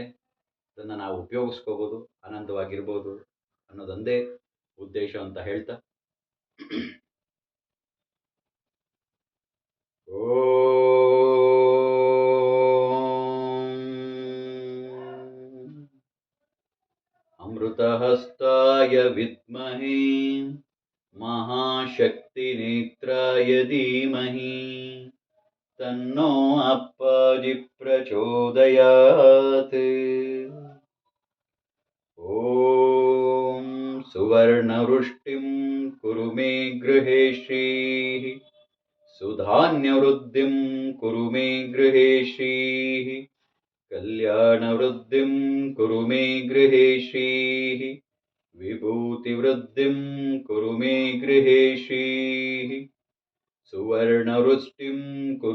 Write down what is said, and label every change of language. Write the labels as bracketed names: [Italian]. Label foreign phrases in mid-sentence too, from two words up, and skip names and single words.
[Kannada] ಅದನ್ನು ನಾವು ಉಪಯೋಗಿಸ್ಕೋಬಹುದು, ಆನಂದವಾಗಿರ್ಬೋದು ಅನ್ನೋದೊಂದೇ ಉದ್ದೇಶ ಅಂತ ಹೇಳ್ತಾ, [Sanskrit] ಅಮೃತಹಸ್ತಾಯ ವಿದ್ಮಹೇ महाशक्तिनेत्राय धीमहि तन्नो अप्पाजि प्रचोदयात्। ॐ सुवर्णवृष्टिं कुरु मे गृहे श्रीः, सुधान्यवृद्धिं कुरु मे गृहे श्रीः, कल्याणवृद्धिं कुरु मे गृहे श्रीः, विभूतिवृद्धिं कुरु मे गृहे श्रीः, सुवर्णवृष्टिं कुरु